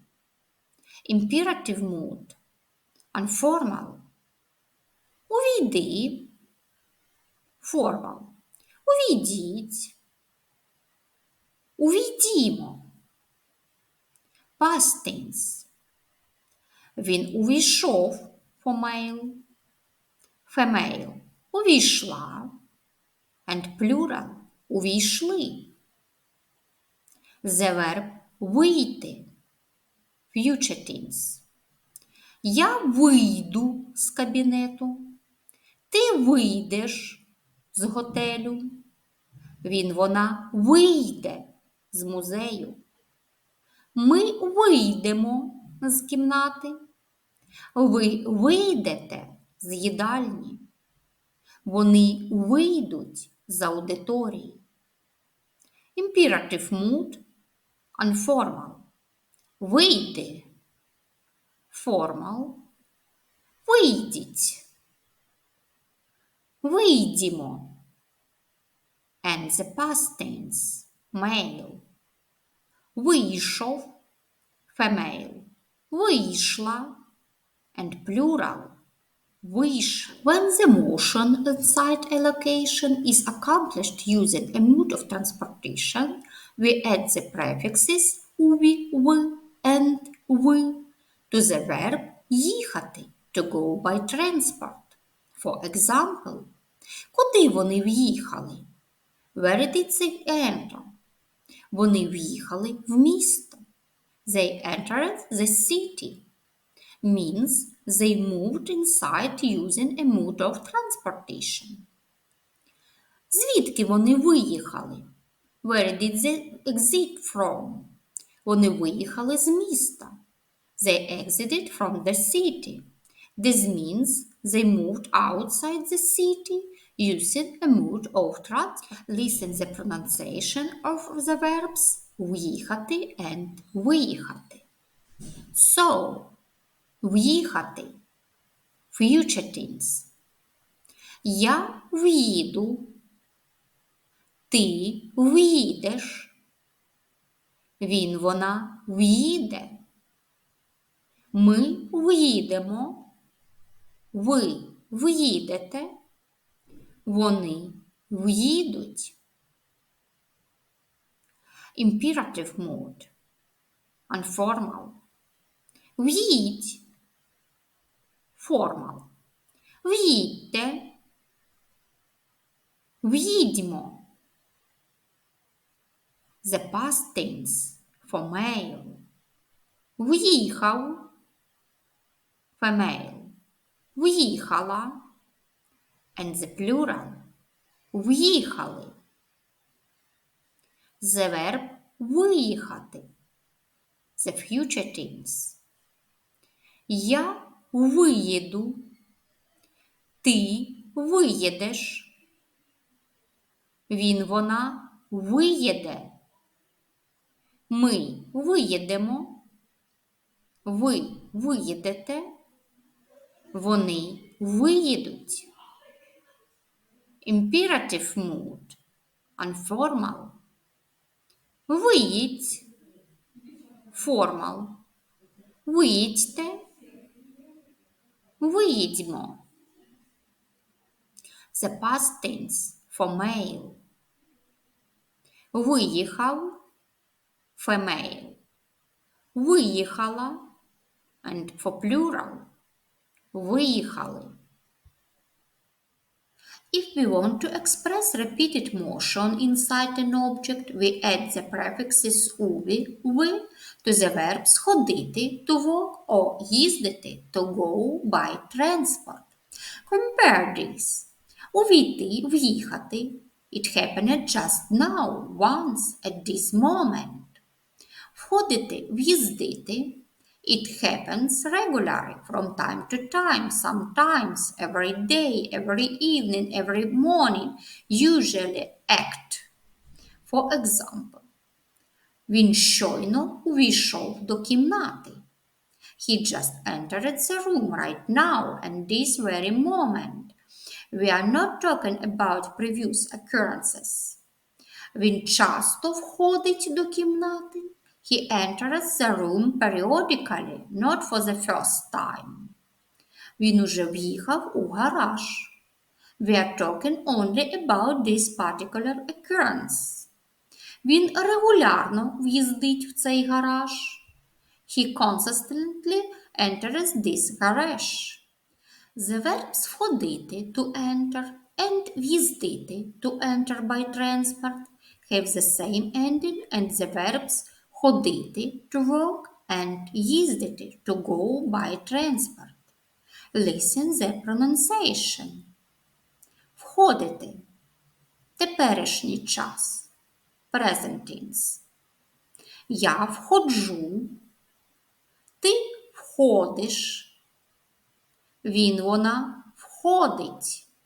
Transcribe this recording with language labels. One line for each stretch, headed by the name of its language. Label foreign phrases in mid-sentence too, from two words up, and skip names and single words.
English: Imperative mood. Informal.
Ukrainian: Увійди. Formal. Увійдіть. Увійдімо.
English: Past tense.
Ukrainian: Він увійшов.
English: Female. Female. Увійшла. And plural. Увійшли. The verb вийти. Future tense.
Ukrainian: Я вийду з кабінету. Ти вийдеш з готелю. Він/вона вийде з музею. Ми вийдемо з кімнати. Ви вийдете з їдальні. Вони вийдуть з аудиторії.
English: Imperative mood. Informal.
Ukrainian: Вийди. Formal. Вийдіть. Вийдімо.
English: And And the past tense, male.
Ukrainian: Вийшов, female.
English: Вийшла, and plural. Wish. When the motion at site allocation is accomplished using a mode of transportation, we add the prefixes уві, в, and ви to the verb їхати, to go by transport. For example,
Ukrainian: куди вони в'їхали?
English: Where did they enter?
Ukrainian: Вони в'їхали в місто.
English: They entered the city. Means they moved inside using a mode of transportation.
Ukrainian: Звідки вони виїхали?
English: Where did they exit from?
Ukrainian: Вони виїхали з міста.
English: They exited from the city. This means they moved outside the city using a mode of transport. Listen the pronunciation of the verbs в'їхати and виїхати.
Ukrainian: So, в'їхати.
English: Future tense.
Ukrainian: Я в'їду. Ти в'їдеш. Він, вона в'їде. Ми в'їдемо. Ви в'їдете. Вони в'їдуть.
English: Imperative mode. Informal.
Ukrainian: В'їдь. Formal. В'їдьте. В'їдьмо.
English: The past tense for male.
Ukrainian: В'їхав. Female. В'їхала.
English: And the plural.
Ukrainian: В'їхали.
English: The verb виїхати. The future tense.
Ukrainian: Я виїду. Ти виїдеш. Він, вона виїде. Ми виїдемо. Ви виїдете. Вони виїдуть.
English: Imperative mood.
Ukrainian: Informal. Виїдь. Formal. Виїдьте. Виїдьмо.
English: The past tense for male.
Ukrainian: Виїхав. Female.
English: Виїхала. And for plural. Виїхали. If we want to express repeated motion inside an object, we add the prefixes уві, ви to the verbs ходити, to walk, or їздити, to go by transport. Compare this.
Ukrainian: Увійти, в'їхати.
English: It happened just now, once, at this moment.
Ukrainian: Входити, в'їздити.
English: It happens regularly, from time to time, sometimes, every day, every evening, every morning, usually act. For example,
Ukrainian: він щойно увійшов до кімнати.
English: He just entered the room right now, and this very moment. We are not talking about previous occurrences.
Ukrainian: Він часто входить до кімнати.
English: He enters the room periodically, not for the first time.
Ukrainian: Він уже в'їхав у гараж.
English: We are talking only about this particular occurrence.
Ukrainian: Він регулярно в'їздить в цей гараж.
English: He consistently enters this garage. The verbs входити, to enter, and в'їздити, to enter by transport, have the same ending, and the verbs ходити, to walk, and їздити, to go by transport. Listen the pronunciation.
Ukrainian: Входити. Теперішній час.
English: Present tense.
Ukrainian: Я входжу. Ти входиш. Він, вона входить.